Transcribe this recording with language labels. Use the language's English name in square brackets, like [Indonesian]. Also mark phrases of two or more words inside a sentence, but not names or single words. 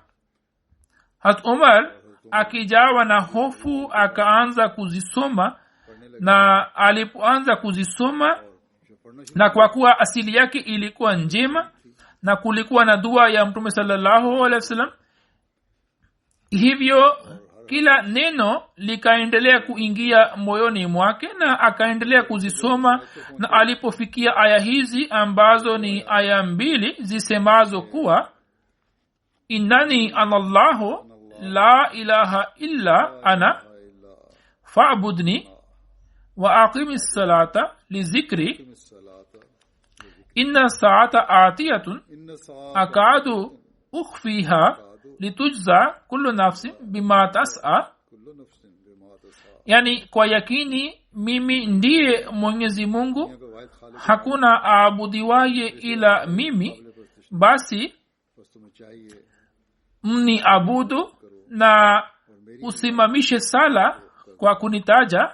[Swahili] Hazrat Umar akijawa na hofu akaanza kuzisoma, na alipoanza kuzisoma, na kwa kuwa asili yake ilikuwa njema na kulikuwa na dua ya Mtume [Arabic] صلى الله عليه وسلم, [Swahili] hivyo kila neno likaendelea kuingia moyoni mwake na akaendelea kuzisoma. Na alipofikia aya hizi ambazo ni aya 2 zisemazo kuwa [Arabic] إنني أنا الله لا إله إلا أنا فاعبدني وأقم الصلاة لذكري إن الساعة آتية أكاد أخفيها لتجزى كل نفس بما تسعى, [Swahili] yani kwa yakini mimi ndiye Mwenyezi Mungu, hakuna aabudiwaye ila mimi, basi mni abudu na usimamishe sala kwa kunitaja.